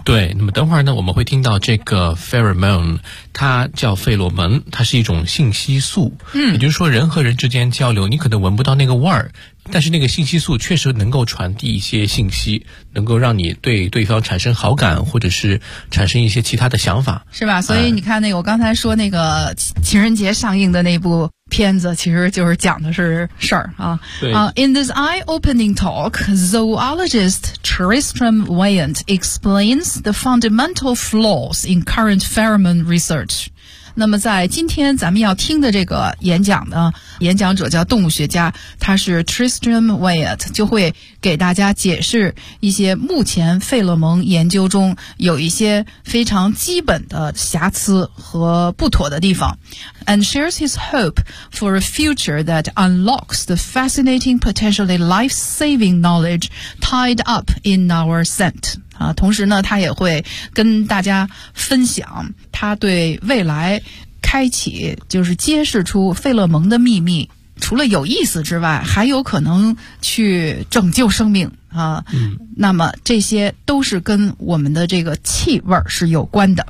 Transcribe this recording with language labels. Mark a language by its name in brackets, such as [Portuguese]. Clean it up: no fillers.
[Chinese] 对，那么等会儿呢我们会听到这个 pheromone， 它叫费洛蒙，它是一种信息素、也就是说人和人之间交流你可能闻不到那个味儿，但是那个信息素确实能够传递一些信息，能够让你对对方产生好感，或者是产生一些其他的想法，是吧？所以你看那个我刚才说那个情人节上映的那部片子其实就是讲的是事儿啊。 [English] In this eye-opening talk, zoologist Tristram Wyatt explains the fundamental flaws in current pheromone research. [Chinese] 那么在今天咱们要听的这个演讲呢，演讲者叫动物学家，他是 Tristram Wyatt， 就会给大家解释一些目前费洛蒙研究中有一些非常基本的瑕疵和不妥的地方。 [English] And shares his hope for a future that unlocks the fascinating, potentially life-saving knowledge tied up in our scent. [Chinese] 同时呢，他也会跟大家分享他对未来开启，就是揭示出费洛蒙的秘密，除了有意思之外，还有可能去拯救生命啊。嗯，那么这些都是跟我们的这个气味是有关的。